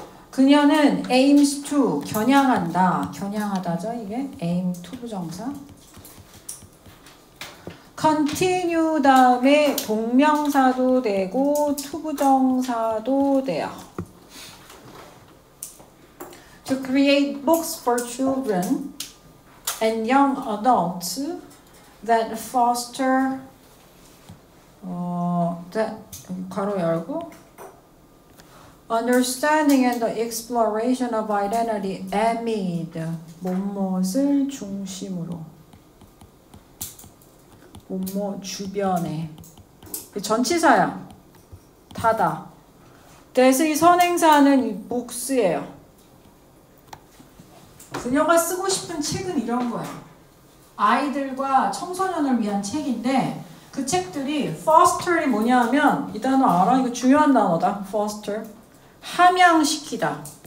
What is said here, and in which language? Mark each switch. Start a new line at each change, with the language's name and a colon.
Korean: 그녀는
English: aims to,
Korean: 겨냥한다. 겨냥하다죠, 이게? aim to 부정사. continue 다음에 동명사도 되고 to 부정사도 돼요.
English: To create books for children and young adults that foster that
Korean: 괄호 열고
English: understanding and the exploration of identity amid
Korean: 뭐뭇을 중심으로 뭐뭐 주변에 전치사야 다다. 그래서 이 선행사는 이 books예요. 그녀가 쓰고 싶은 책은 이런 거예요. 아이들과 청소년을 위한 책인데 그 책들이 foster이 뭐냐 하면 이 단어 알아? 이거 중요한 단어다. foster. 함양시키다.